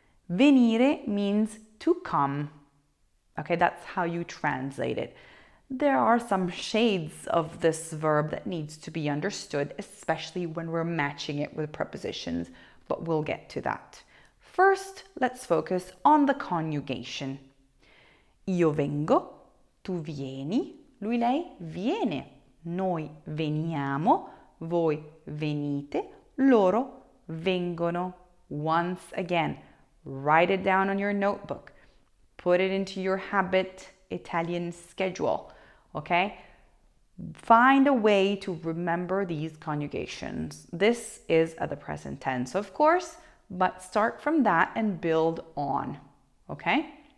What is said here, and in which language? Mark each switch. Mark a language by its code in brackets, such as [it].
[en] Venire means to come. Okay, that's how you translate it. There are some shades of this verb that needs to be understood, especially when we're matching it with prepositions, but we'll get to that. First, let's focus on the conjugation. [it] Io vengo, tu vieni, lui, lei viene, noi veniamo, voi venite, loro vengono. [en] Once again, write it down on your notebook. Put it into your habit Italian schedule, okay? Find a way to remember these conjugations. This is at the present tense, of course, but start from that and build on, okay?